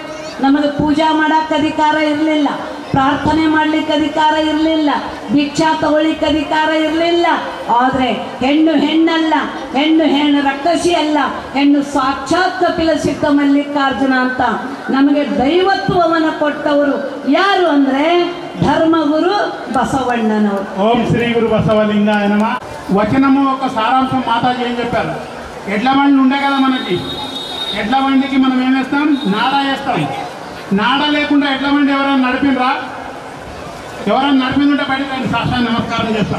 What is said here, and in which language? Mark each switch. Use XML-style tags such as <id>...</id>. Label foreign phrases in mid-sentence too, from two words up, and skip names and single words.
<kn>ನಮಗೆ ಪೂಜಾ ಮಾಡೋಕ್ಕೆ ಅಧಿಕಾರ ಇರಲಿಲ್ಲ, ಪ್ರಾರ್ಥನೆ ಮಾಡಲಿಕ್ಕೆ ಅಧಿಕಾರ ಇರಲಿಲ್ಲ, ಭಿಕ್ಷಾ ತಗೊಳ್ಳಿಕ್ಕೆ ಅಧಿಕಾರ ಇರಲಿಲ್ಲ. ಆದರೆ ಹೆಣ್ಣಲ್ಲ, ಹೆಣ್ಣು ರಕ್ಕಸಿ ಅಲ್ಲ, ಹೆಣ್ಣು ಸಾಕ್ಷಾತ್ ಕಪಿಲ ಸಿದ್ಧ ಮಲ್ಲಿಕಾರ್ಜುನ ಅಂತ ನಮಗೆ ದೈವತ್ವವನ್ನು ಕೊಟ್ಟವರು ಯಾರು ಅಂದರೆ ధర్మగురు బసవಣ್ಣనವರು.</kn> <sa>ఓం శ్రీ గురు బసవలింగాయ నమః.</sa> <te>వచనము ఒక సారాంశం మాతాజీ ఏం చెప్పారు. ఎడ్ల బండి ఉండే కదా మనకి, ఎడ్ల బండికి మనం ఏం వేస్తాం, నాడ వేస్తాం. నాడ లేకుండా ఎడ్ల బండి ఎవరైనా నడిపినరా? ఎవరైనా నడిపిందంటే బయటకు సాక్షాత్ నమస్కారం చేస్తాం.</te>